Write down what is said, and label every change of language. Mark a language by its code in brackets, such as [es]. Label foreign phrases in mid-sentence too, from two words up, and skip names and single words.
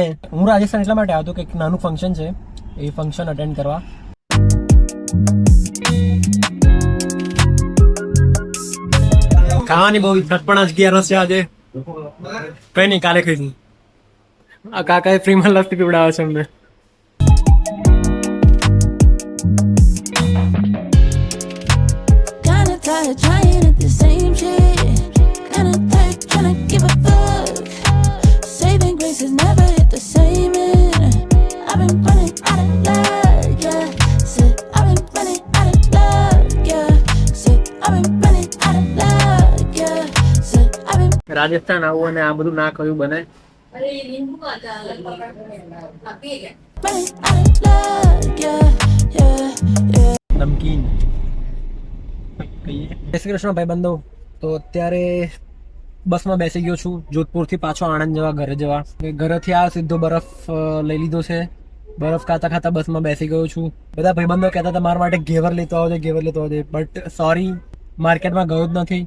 [gu] હું રાજસ્થાન એટલા માટે આવતો કે એક નાનું ફંક્શન છે એ ફંક્શન અટેન્ડ કરવા. ખાવાની બહુ પણ 11 છે આજે. કઈ નહીં કાલે ખાઈશું. આ કાકાએ ફ્રીમાં લસ્સી પીવડાવે છે અમને. [en] Kinda tired trying at the same shit. Kinda tired trying to give a fuck. Saving grace has never hit the same end. I've been running out of luck, yeah. Said I've been running out of luck, yeah. Said I've been running out of luck, yeah. Said [gu] રાજસ્થાન આવું અને આ બધું ના કહ્યું બને. [en] Running out of luck, yeah. [gu] નમકીન. જય શ્રી કૃષ્ણ ભાઈબંધો. તો અત્યારે બસમાં બેસી ગયો છું જોધપુરથી પાછો આણંદ જવા, ઘરે જવા. ઘરેથી આ સીધો બરફ લઈ લીધો છે. બરફ ખાતા ખાતા બસમાં બેસી ગયો છું. બધા ભાઈબંધો કહેતા હતા મારા માટે ઘેવર લેતો આવજે, ઘેવર લેતો આવજે, [en] but sorry, [gu] માર્કેટમાં ગયો જ નથી.